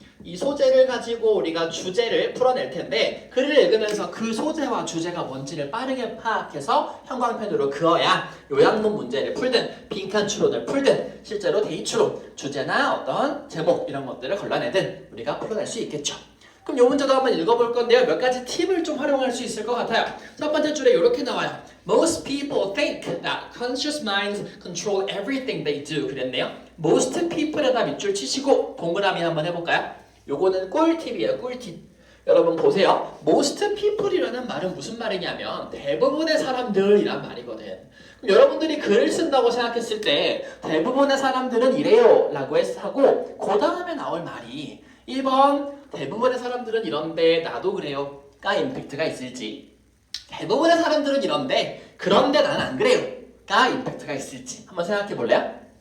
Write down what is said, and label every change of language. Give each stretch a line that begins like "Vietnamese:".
Korean: 이 소재를 가지고 우리가 주제를 풀어낼 텐데 글을 읽으면서 그 소재와 주제가 뭔지를 빠르게 파악해서 형광펜으로 그어야 요약문 문제를 풀든 빈칸 추론을 풀든 실제로 대입 추론, 주제나 어떤 제목 이런 것들을 걸러내든 우리가 풀어낼 수 있겠죠. 그럼 요 문제도 한번 읽어볼 건데요. 몇 가지 팁을 좀 활용할 수 있을 것 같아요. 첫 번째 줄에 이렇게 나와요.
English: Most people think that conscious minds control everything they do.
Korean: 그랬네요.
English: Most people
Korean: 에다 밑줄 치시고 동그라미 한번 해볼까요? 요거는 꿀팁이에요. 꿀팁. 여러분 보세요.
English: Most people
Korean: 이라는 말은 무슨 말이냐면 대부분의 사람들이란 말이거든. 그럼 여러분들이 글을 쓴다고 생각했을 때 대부분의 사람들은 이래요 라고 하고 그 다음에 나올 말이 1번 대부분의 사람들은 이런데 나도 그래요 가 임팩트가 있을지, 대부분의 사람들은 이런데 그런데 난 안 그래요 가 임팩트가 있을지 한번 생각해 볼래요?